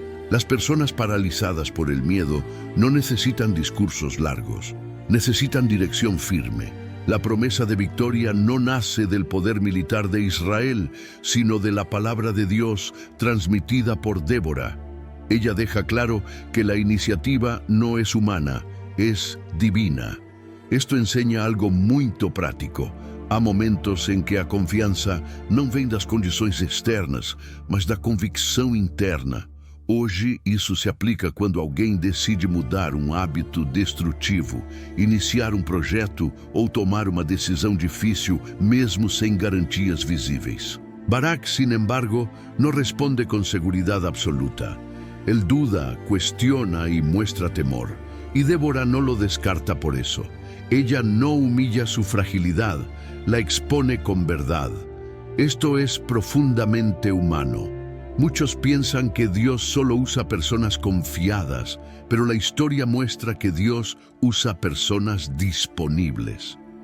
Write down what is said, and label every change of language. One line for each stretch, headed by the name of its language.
Spanish: Las personas paralizadas por el miedo no necesitan discursos largos, necesitan dirección firme. La promesa de victoria no nace del poder militar de Israel, sino de la palabra de Dios transmitida por Débora. Ella deja claro que la iniciativa no es humana, es divina. Esto enseña algo
Portuguese: muito prático. Há momentos em que a confiança não vem das condições externas, mas da convicção interna. Hoje, isso se aplica quando alguém decide mudar um hábito destrutivo, iniciar um projeto ou tomar uma decisão difícil, mesmo sem garantias visíveis.
Spanish: Barak, sin embargo, no responde con seguridad absoluta. Él duda, cuestiona y muestra temor. Y Débora no lo descarta por eso. Ella no humilla su fragilidad, la expone con verdad. Esto es profundamente humano. Muchos piensan que Dios solo usa personas confiadas, pero la historia muestra que Dios usa personas disponibles.